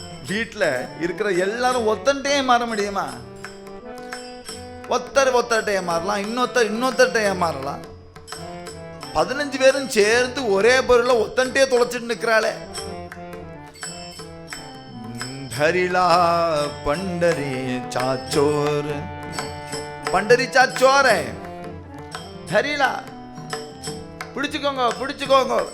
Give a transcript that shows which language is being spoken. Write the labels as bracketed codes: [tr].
[ta] வீட்டில் இருக்கிற எல்லாரும் ஒத்தண்டே மாற முடியுமா? ஒத்தர்கிட்ட ஏமாறலாம், இன்னொருத்தர்கிட்ட ஏமாறலாம். 15 பேரும் சேர்ந்து ஒரே பொருளை ஒத்தண்டே தொலைச்சிட்டு நிற்கிறாளே. [mr] धरिला पंढरीचा चोर, पंढरीचा चोर है. [ta] धरिला பிடிச்சுக்கோங்க, பிடிச்சுக்கோங்க.